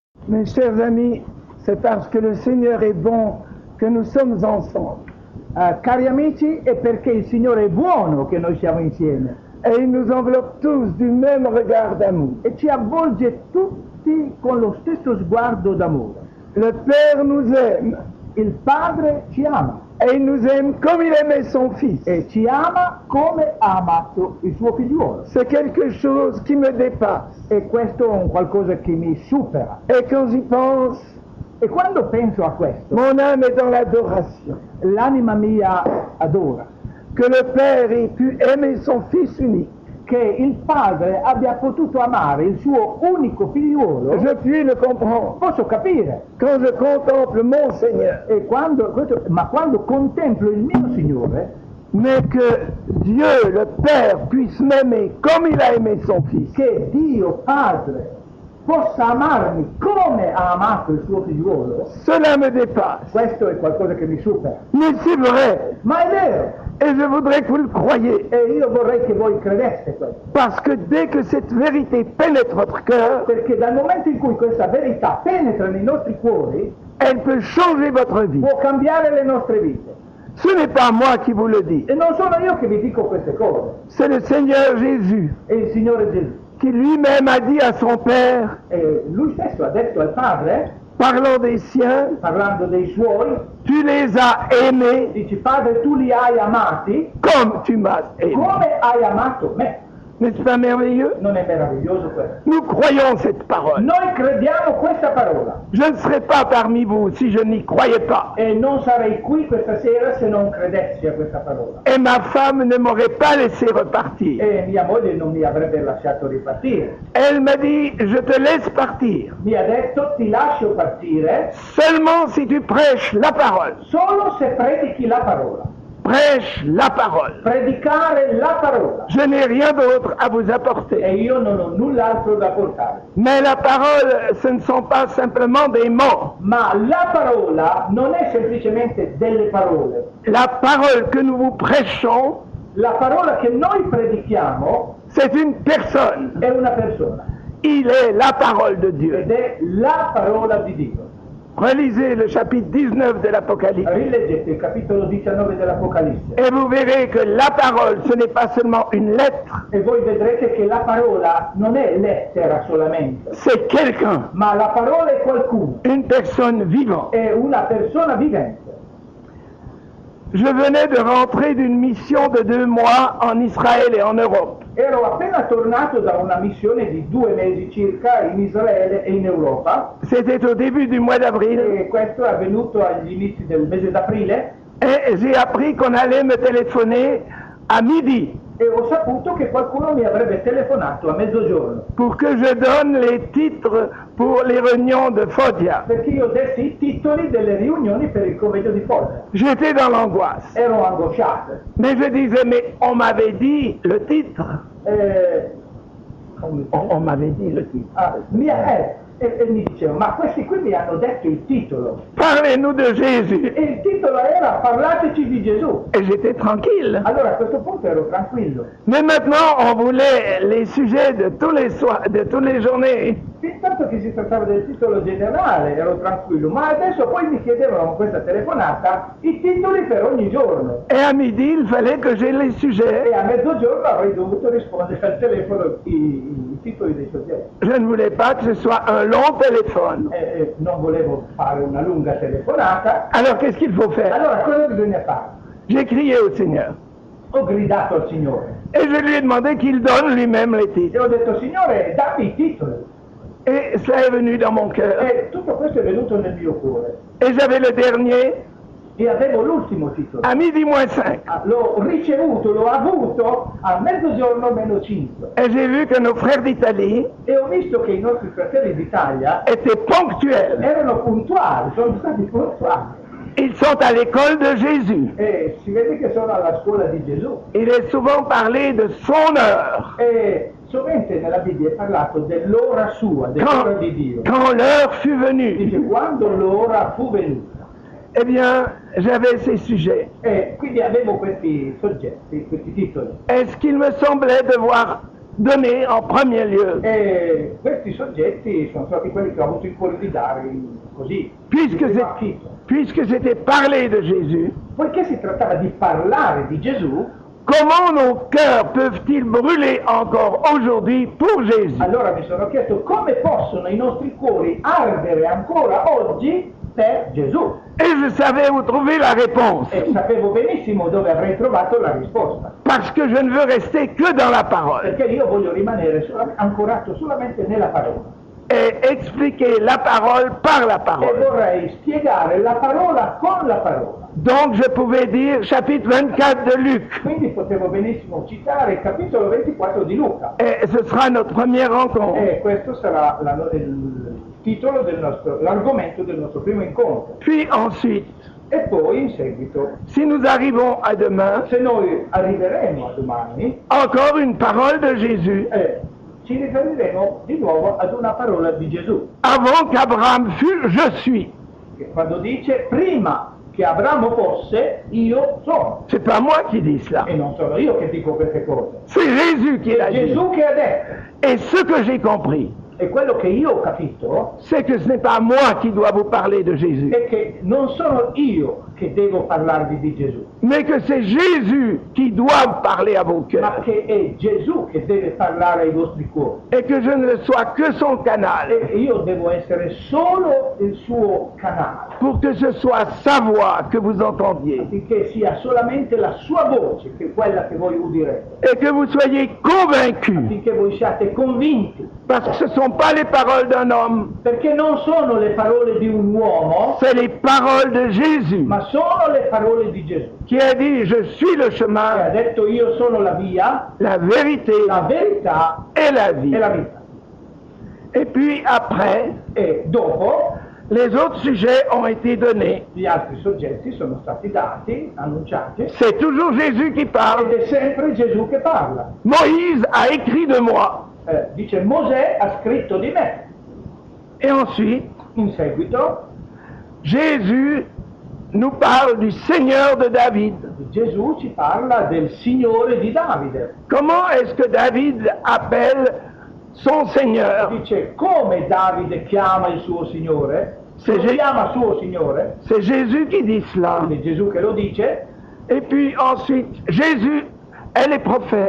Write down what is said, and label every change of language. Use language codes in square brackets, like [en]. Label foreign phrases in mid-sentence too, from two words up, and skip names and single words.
[fr] Mes chers amis, c'est parce que le Seigneur est bon che nous sommes ensemble. [it] Cari amici, è perché il Signore è buono che noi siamo insieme [fr] Et il nous enveloppe tous du même regard d'amour. [it] e ci avvolge tutti con lo stesso sguardo d'amore. [fr] Le Père nous aime [it] Il Padre ci ama [fr] et il nous aime comme il aimait son Fils. [it] e ci ama come ha amato il suo figliuolo. [fr] C'est quelque chose qui me dépasse. [it] E questo è un qualcosa che mi supera. [fr] Et quand j'y pense, [it] E quando penso a questo, [fr] mon âme est dans l'adoration. [it] l'anima mia adora [fr] Que le Père ait pu aimer son Fils unique. [it] che il Padre abbia potuto amare il suo unico figliuolo. [fr] Je puis le comprendre. [it] Posso capire, [fr] Quand je contemple mon Seigneur, [it] ma quando contemplo il mio Signore, [fr] mais que Dieu, le Père, puisse m'aimer comme il a aimé son Fils. [it] che Dio Padre possa amarmi come ha amato il suo figliuolo, [fr] Cela me dépasse. [it] questo è qualcosa che mi supera. [fr] Mais c'est vrai. [it] Ma è vero, [fr] Et je voudrais que vous le croyiez. [it] e io vorrei che voi credeste questo, [fr] Parce que dès que cette vérité pénètre votre cœur, [it] perché dal momento in cui questa verità penetra nei nostri cuori, [fr] elle peut changer votre vie. [it] può cambiare le nostre vite. [fr] Ce n'est pas moi qui vous le dis. [it] E non sono io che vi dico queste cose, [fr] C'est le Seigneur Jésus [it] è il Signore Gesù. [fr] qui lui-même a dit à son Père, [it] E lui stesso ha detto al Padre, [fr] parlant des siens, [it] parlando dei suoi, [fr] tu les as aimés [it] dice: Padre, tu li hai amati [fr] comme tu m'as aimé. [it] come hai amato me. [fr] N'est-ce pas merveilleux? [it] Non è meraviglioso questo? [fr] Nous croyons cette parole. [it] Noi crediamo questa parola [fr] Je ne serais pas parmi vous si je n'y croyais pas. [it] e non sarei qui questa sera se non credessi a questa parola. [fr] Et ma femme ne m'aurait pas laissé repartir. [it] E mia moglie non mi avrebbe lasciato ripartire. [fr] Elle m'a dit, je te laisse partir, [it] Mi ha detto: ti lascio partire [fr] seulement si tu prêches la parole. [it] solo se predichi la parola. [fr] Prêche la parole. [it] Predicare la parola. [fr] Je n'ai rien d'autre à vous apporter. [it] E io non ho null'altro da portare. [fr] Mais la parole, ce ne sont pas simplement des mots. [it] Ma la parola non è semplicemente delle parole. [fr] La parole que nous vous prêchons, [it] La parola che noi predichiamo [fr] c'est une personne. [it] è una persona [fr] Il est la parole de Dieu. [it] ed è la parola di Dio. [fr] Relisez le chapitre 19 de l'Apocalypse [it] Rileggete il capitolo 19 dell'Apocalisse [fr] et vous verrez que la parole, ce n'est pas seulement une lettre, [it] e voi vedrete che la parola non è lettera solamente, [fr] c'est quelqu'un, [it] ma la parola è qualcuno, [fr] une personne vivante. [it] è una persona vivente. [fr] Je venais de rentrer d'une mission de 2 mois en Israël et en Europe. [it] Ero appena tornato da una missione di 2 mesi circa in Israele e in Europa, [fr] C'était au début du mois d'avril [it] e questo è avvenuto agli inizi del mese d'aprile, [fr] et j'ai appris qu'on allait me téléphoner à midi [it] e ho saputo che qualcuno mi avrebbe telefonato a mezzogiorno [fr] pour que je donne les titres pour les réunions de Fodia. [it] perché io dessi i titoli delle riunioni per il convegno di Foggia. [fr] J'étais dans l'angoisse. [it] Ero angosciato. [fr] Mais je disais, mais on m'avait dit le titre. On m'avait dit le titre. [it] E mi dicevo: ma questi qui mi hanno detto il titolo, [fr] Parlez-nous de Jésus. [it] e il titolo era "Parlateci di Gesù". [fr] Et j'étais tranquille. [it] Allora a questo punto ero tranquillo. [fr] Mais maintenant, on voulait les sujets de tous les soirs, de toutes les journées. [it] Intanto che si trattava del titolo generale ero tranquillo, ma adesso poi mi chiedevano con questa telefonata i titoli per ogni giorno, [fr] Et à midi, il fallait que j'ai les [it] e [fr] sujets. [it] a mezzogiorno avrei dovuto rispondere al telefono i titoli dei soggetti. [fr] Je ne voulais pas que ce soit un long téléphone. [it] Non volevo fare una lunga telefonata. [fr] Alors, qu'est-ce qu'il faut faire? [it] Allora cosa bisogna fare? [fr] J'ai crié au Seigneur. [it] Ho gridato al Signore [fr] Et je lui ai demandé qu'il donne lui-même les [it] e [fr] titres. [it] ho detto: Signore, dammi i titoli. [fr] Et cela est venu dans mon cœur. [it] E tutto questo è venuto nel mio cuore. [fr] Et j'avais le dernier [it] E avevo l'ultimo titolo. [fr] à midi moins 5. [it] L'ho ricevuto, l'ho avuto a mezzogiorno meno 5. [fr] Et j'ai vu que nos frères d'Italie [it] E ho visto che i nostri fratelli d'Italia [fr] étaient ponctuels. [it] erano puntuali, sono stati puntuali. [fr] Ils sont à l'école de Jésus. [it] E si vede che sono alla scuola di Gesù. [fr] Il est souvent parlé de son heure. [it] E sovente nella Bibbia è parlato dell'ora sua, dell'ora di Dio. [fr] Quand l'heure fut venue, [it] Dice: quando l'ora fu venuta. [fr] eh bien, j'avais ces sujets. [it] E quindi avevo questi soggetti, questi titoli. [fr] Et ce qu'il me semblait devoir donné en premier lieu. [it] E questi soggetti sono stati quelli che ho avuto il cuore di dare così. [fr] Puisque [it] di primo [fr] c'est- [it] acchito. [fr] puisque c'était parler de Jésus, [it] Poiché si trattava di parlare di Gesù, [fr] comment nos cœurs peuvent-ils brûler encore aujourd'hui pour Jésus? [it] allora mi sono chiesto come possono i nostri cuori ardere ancora oggi per Gesù. [fr] Et je savais où trouver la réponse. [it] E sapevo benissimo dove avrei trovato la risposta. [fr] Parce que je ne veux rester que dans la parole [it] Perché io voglio rimanere ancorato solamente nella parola. [fr] et expliquer la parole par la [it] E [fr] parole. [it] vorrei spiegare la parola con la parola. [fr] Donc je pouvais dire chapitre 24 de Luc. [it] Quindi potevo benissimo citare il capitolo 24 di Luca. [fr] Et ce sera notre première rencontre. [it] E questo sarà il titolo l'argomento del nostro primo incontro. [fr] Puis ensuite, [it] E poi in seguito, [fr] si nous arrivons à demain, [it] se noi arriveremo a domani, [fr] encore une parole de Jésus. [it] ci riferiremo di nuovo ad una parola di Gesù, [fr] Avant qu'Abraham fût, je suis. [it] che quando dice prima che Abramo fosse, io sono. [fr] C'est pas moi qui dis cela. [it] E non sono io che dico queste cose. [fr] C'est Jésus qui l'a [it] È [fr] dit. [it] Gesù che ha detto. [fr] Et ce que j'ai compris, [it] E quello che io ho capito [fr] c'est que ce n'est pas moi qui dois vous parler de Jésus, [it] è che non sono io che devo parlarvi di Gesù, [fr] mais que c'est Jésus qui doit parler à vos [it] ma [fr] cœurs. [it] che è Gesù che deve parlare ai vostri cuori. [fr] Et que je ne sois que son canal, [it] E io devo essere solo il suo canale, [fr] pour que ce soit sa voix que vous entendiez. [it] affinché sia solamente la sua voce che è quella che voi udirete, [fr] Et que vous soyez convaincus, [it] affinché voi siate convinti, [fr] parce que ce ne sont pas les paroles d'un homme, [it] perché non sono le parole di un uomo, [fr] c'est les paroles de Jésus, [it] ma sono le parole di Gesù, [fr] qui a dit, je suis le [it] che ha [fr] chemin, [it] detto io sono la via, [fr] la vérité [it] la verità [fr] et la [it] e [fr] vie. [it] la vita. [fr] Et puis après, [it] E dopo [fr] les autres sujets ont été donnés. [it] gli altri soggetti sono stati dati, annunciati, [fr] C'est toujours Jésus qui [it] ed [fr] parle. [it] è sempre Gesù che parla. [fr] Moïse a écrit de moi. [it] Dice Mosè ha scritto di me. [fr] Et ensuite, [it] In seguito [fr] Jésus nous parle du Seigneur de David. [it] Gesù ci parla del Signore di Davide. [fr] Comment est-ce que David appelle son Seigneur? [it] Dice come Davide chiama il suo Signore, Se lo Ge- chiama suo Signore, [fr] C'est Jésus qui dit cela. [it] è Gesù che lo dice, [fr] Et puis ensuite, Jésus est les prophètes.